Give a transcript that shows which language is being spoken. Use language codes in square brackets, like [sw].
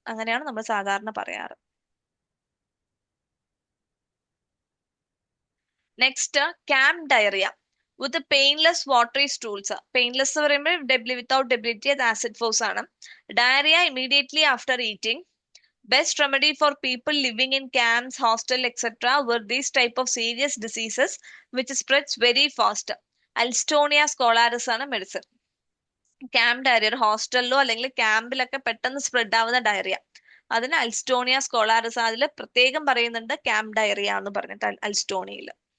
[ml] അങ്ങനെയാണ് നമ്മൾ സാധാരണ പറയാറ്. [en] Next, camp diarrhoea with painless watery stools. [ml] പെയിൻലെസ് എന്ന് പറയുമ്പോൾ വിത്തൗട്ട് ഡെബിലിറ്റി, അത് ആസിഡ് ഫോഴ്സ് ആണ്. [en] Diarrhoea immediately after eating. Best remedy for people living in camps, hostel, etc. were these type of serious diseases which spreads very fast. [ml] അൽസ്റ്റോണിയ സ്കോളാറിസ് ആണ് medicine. Camp diarrhoea, ഒരു ഹോസ്റ്റലിലോ അല്ലെങ്കിൽ ക്യാമ്പിലൊക്കെ പെട്ടെന്ന് spread ആവുന്ന diarrhoea, അതിന് അൽസ്റ്റോണിയ സ്കോളാറിസ്. അതിൽ പ്രത്യേകം പറയുന്നുണ്ട് ക്യാമ്പ് ഡയറിയ എന്ന് പറഞ്ഞിട്ട് അൽസ്റ്റോണിയയിൽ.